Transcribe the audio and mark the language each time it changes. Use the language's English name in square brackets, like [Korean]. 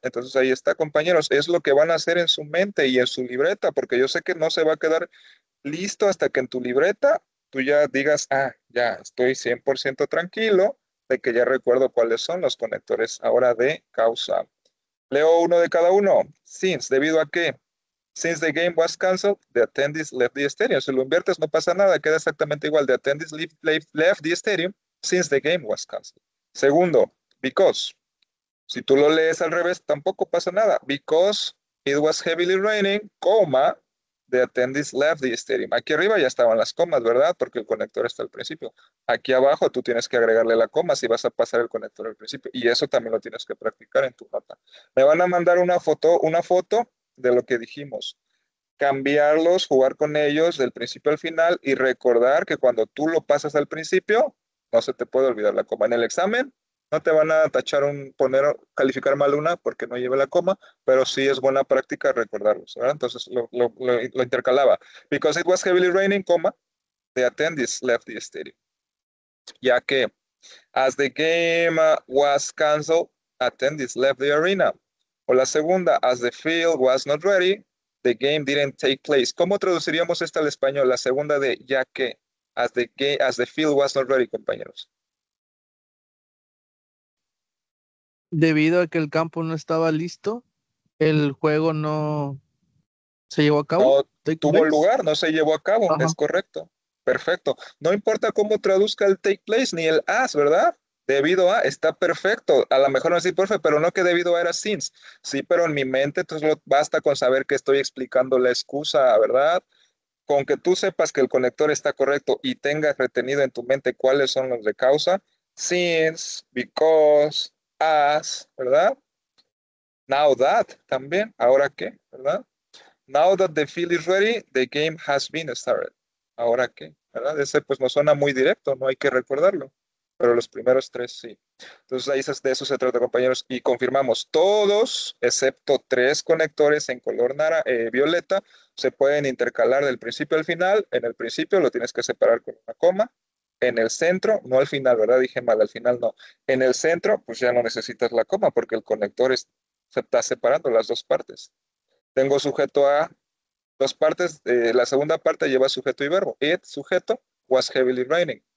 [Spanish] Entonces ahí está, compañeros, es lo que van a hacer en su mente y en su libreta, porque yo sé que no se va a quedar listo hasta que en tu libreta tú ya digas, ya estoy 100% tranquilo de que ya recuerdo cuáles son los conectores ahora de causa. Leo uno de cada uno. Since, ¿debido a qué? [English] Since the game was canceled, the attendees left the stadium. [Spanish] Si lo inviertes no pasa nada, queda exactamente igual. [English] The attendees left the stadium since the game was canceled. [Spanish] Segundo, because. Si tú lo lees al revés, tampoco pasa nada. [English] Because it was heavily raining, coma, the attendees left the stadium. [Spanish] Aquí arriba ya estaban las comas, ¿verdad? Porque el conector está al principio. Aquí abajo tú tienes que agregarle la coma si vas a pasar el conector al principio. Y eso también lo tienes que practicar en tu nota. Me van a mandar una foto de lo que dijimos. Cambiarlos, jugar con ellos del principio al final y recordar que cuando tú lo pasas al principio, no se te puede olvidar la coma. En el examen no te van a tachar calificar mal una porque no lleve la coma, pero sí es buena práctica recordarlos, ¿verdad? Entonces lo intercalaba. [English] Because it was heavily raining, coma, the attendees left the stadium. [Spanish] Ya que, [English] as the game was canceled, attendees left the arena. [Spanish] O la segunda, [English] as the field was not ready, the game didn't take place. [Spanish] ¿Cómo traduciríamos esta al español? La segunda de ya que, [English] as the field was not ready, [Spanish] compañeros. Debido a que el campo no estaba listo, el juego no se llevó a cabo. No tuvo lugar, no se llevó a cabo, es correcto. Perfecto. No importa cómo traduzca el take place ni el as, ¿verdad? Debido a, está perfecto. A lo mejor no decir perfecto, pero no que debido a era since. Sí, pero en mi mente, entonces basta con saber que estoy explicando la excusa, ¿verdad? Con que tú sepas que el conector está correcto y tengas retenido en tu mente cuáles son los de causa, since, because, as, ¿verdad? Now that también, ahora qué, ¿verdad? [English] Now that the field is ready, the game has been started. [Spanish] ¿Ahora qué? ¿Verdad? Ese pues no suena muy directo, no hay que recordarlo, pero los primeros 3 sí. Entonces ahí de eso se trata, compañeros, y confirmamos todos, excepto 3 conectores en color violeta, se pueden intercalar del principio al final. En el principio lo tienes que separar con una coma. En el centro, no al final, ¿verdad? Dije mal, al final no. En el centro, pues ya no necesitas la coma porque el conector se está separando las dos partes. Tengo sujeto a dos partes. La segunda parte lleva sujeto y verbo. [English] It, sujeto, was heavily raining.